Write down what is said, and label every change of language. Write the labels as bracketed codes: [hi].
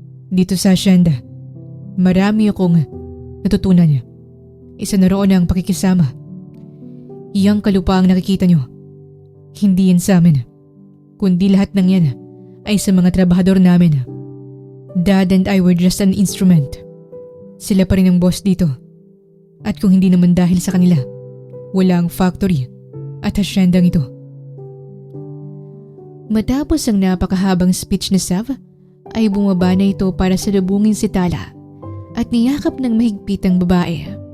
[tl] Dito sa asyenda, marami akong natutunan. Isa na roon ang pakikisama. Iyang kalupaang nakikita nyo, hindi yan sa amin, kundi lahat ng yan ay sa mga trabahador namin. [en] Dad and I were just an instrument. [tl] Sila pa rin ang boss dito. At kung hindi naman dahil sa kanila, wala ang factory at asyendang ito. Matapos ang napakahabang speech ni Sev, ay bumaba na ito para salubungin si Tala at niyakap ng mahigpit ang babae.